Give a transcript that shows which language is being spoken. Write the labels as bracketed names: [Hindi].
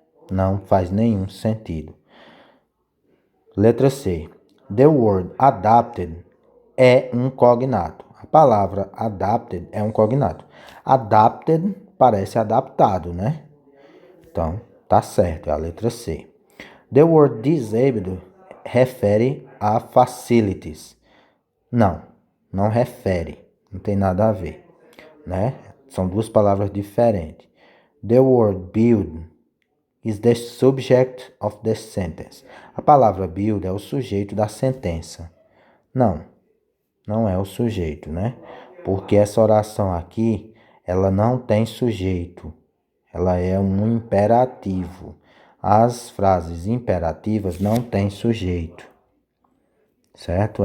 [Portuguese] Não faz nenhum sentido. Letra C. [English] The word adapted [Portuguese] é um cognato. A palavra adapted é um cognato. Adapted parece adaptado, né? Então, tá certo, é a letra C. [English] The word disabled [Portuguese] refere a [English] facilities. [Portuguese] Não refere. Não tem nada a ver, né? São duas palavras diferentes. [English] The word build is the subject of the sentence. [Portuguese] A palavra build é o sujeito da sentença. Não é o sujeito, né? Porque essa oração aqui, ela não tem sujeito. Ela é um imperativo. As frases imperativas não têm sujeito. certo?